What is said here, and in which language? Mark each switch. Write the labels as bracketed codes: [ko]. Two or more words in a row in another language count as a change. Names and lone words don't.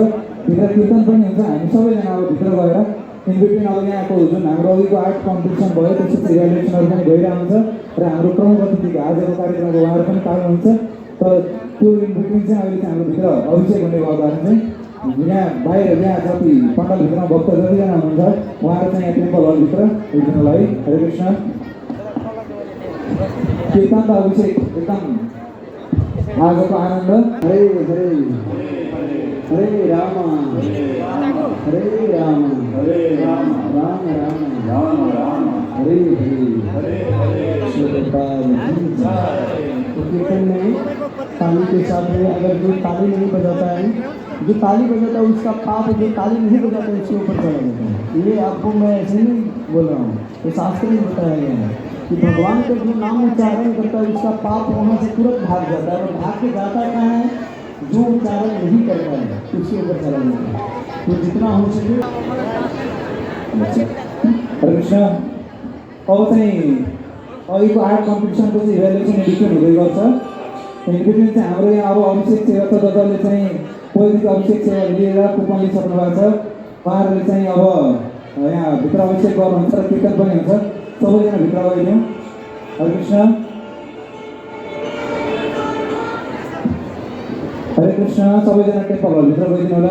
[ne] भित्र कीर्तन पनि हुन्छ हामी सबैजना अब भित्र गएर इनबिट्विन अब यहाँको जुन हाम्रो अघिको [en] art competition [ne] भयो त्यसपछि इभ्यालुएसनहरू पनि भइरहेको हुन्छ र हाम्रो प्रमुख अतिथिको आजको कार्यक्रमको उहाँहरू पनि पाल्नुहुन्छ। तर त्यो इनबिट्विन चाहिँ अहिले चाहिँ हाम्रो भित्र अभिषेक हुने भएको कारण चाहिँ यहाँ बाहिर यहाँ जति पण्डालभित्रमा भक्त जतिजना हुनुहुन्छ उहाँहरू चाहिँ यहाँ [en] temple hallभित्र [ne] हेर्नुलाई हरे कृष्ण कीर्तन र अभिषेक एकदम आजको आनन्द। हरे हरे हरे राम हरे राम हरे राम राम राम राम राम हरे हरे हरे [hi] तो कीर्तन में ताली के साथ में अगर जो ताली नहीं बजाता है जो ताली बजाता है उसका पाप जो ताली नहीं बजाता है उसके ऊपर चला जाता है। ये आपको मैं ऐसे नहीं बोल रहा हूँ ये शास्त्र में बताया गया है कि भगवान का जो नाम उच्चारण करता है उसका पाप वहाँ से तुरंत भाग जाता है और भाग के जाता कहाँ है जो उच्चारण नहीं करता है उसके ऊपर चला जाता है। [ne] तो जितना हो सके हरे कृष्ण अब चाहिँ अहिलेको [en] art competitionको [ne] चाहिँ [en] evaluation edition [ne] हुँदै गर्छ। इन्डिपेन्डेन्ट चाहिँ हाम्रो यहाँ अब अभिषेक सेवा छ जसले चाहिँ पहिलेको अभिषेक सेवा लिएर कुपन लिइसक्नु भएको छ उहाँहरूले चाहिँ अब यहाँ भित्र अभिषेक गर्नुहुन्छ र कीर्तन पनि हुन्छ सबैजना भित्र गइदिउँ। हरे कृष्ण हरे कृष्ण सबैजना [en] temple hallभित्र [ne] गइदिनु होला।